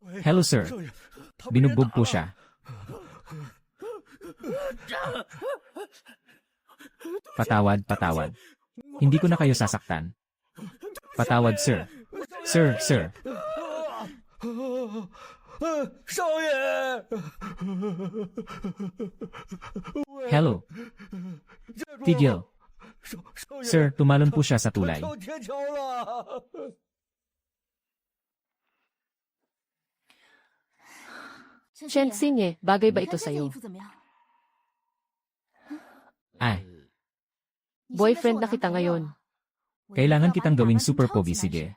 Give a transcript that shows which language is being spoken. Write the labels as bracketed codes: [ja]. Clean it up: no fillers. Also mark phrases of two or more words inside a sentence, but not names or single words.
[tl] Hello sir. Binugbog po siya. Patawad, patawad. Hindi ko na kayo sasaktan. Patawad sir. Sir. [zh] 少爷， Hello. 站住！ [tl] Tigil. [zh] 少爷， [tl] Sir, tumalon po siya sa tulay. [zh] 跳天桥了！ [tl] Chen Xinye, bagay ba ito sa'yo? Ay, Boyfriend na kita ngayon. kailangan kitang gawing super pogi, sige.